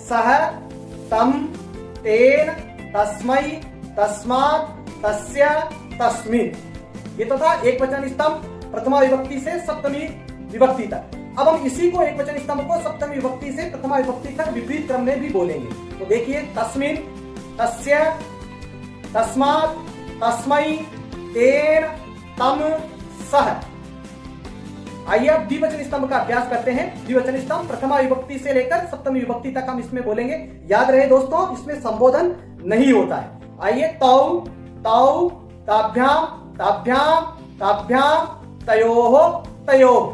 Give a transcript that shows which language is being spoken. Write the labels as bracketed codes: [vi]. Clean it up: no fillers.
[sa] सह, तम, तेन, तस्मै, तस्मात्, तस्य, तस्मिन्। [hi] ये तो था एक वचन स्तंभ प्रथमा विभक्ति से सप्तमी विभक्ति तक। अब हम इसी को एक वचन स्तंभ को सप्तमी विभक्ति से प्रथमा विभक्ति तक विपरीत क्रम में भी बोलेंगे। तो देखिए, [sa] तस्मिन्, तस्य, तस्मात्, तस्मै, तेन, तम, सह। [hi] आइए अब द्विवचन स्तंभ का अभ्यास करते हैं। द्विवचन स्तंभ प्रथमा विभक्ति से लेकर सप्तमी विभक्ति तक हम इसमें बोलेंगे। याद रहे दोस्तों, इसमें संबोधन नहीं होता है। आइए, [sa] तौ, तौ, ताभ्याम, ताभ्याम, ताभ्याम, तयोः, तयोः।